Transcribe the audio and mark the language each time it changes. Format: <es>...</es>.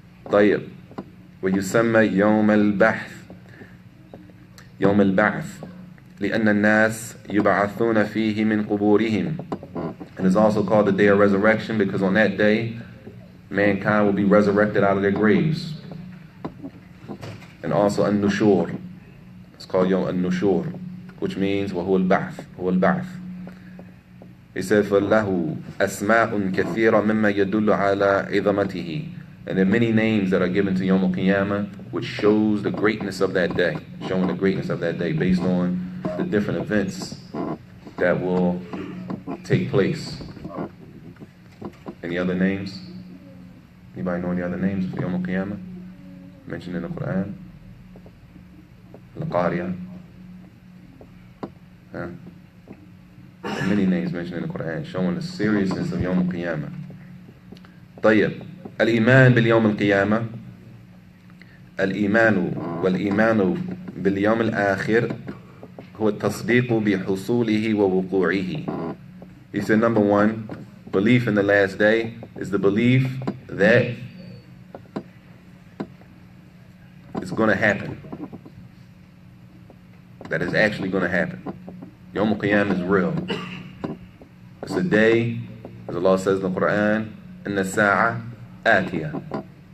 <ar>طيب ويسمى يوم البعث يوم البعث لأن الناس يبعثون فيه من قبورهم.</ar> <en>And it's also called the day of resurrection because on that day mankind will be resurrected out of their graves. And also an-nushur. It's called Yawm an-nushur, which means</en> <ar>وهو البعث هو البعث.</ar> <en>He said,</en> <ar>فَلَهُ أَسْمَاءٌ كَثِيرًا مِمَّا يَدُلُّ عَلَىٰ عِظَمَتِهِ.</ar> <en>And there are many names that are given to Yawm al-Qiyamah which shows the greatness of that day, showing the greatness of that day based on the different events that will take place. Any other names? Anybody know any other names for Yawm al-Qiyamah mentioned in the Quran? Al-Qariya. There are many names mentioned in the Quran showing the seriousness of Yawm al-Qiyamah.</en> <ar>طيب الإيمان باليوم القيامة الإيمان والإيمان باليوم الآخر هو التصديق بحصوله ووقوعه.</ar> <en>He said, number one, belief in the last day is the belief that it's going to happen. That is actually going to happen. Yawm al-Qiyamah is real. It's a day, as Allah says in the Quran,</en> <ar>إِنَّ السَّاعَةَ آتِيَةٌ.</ar>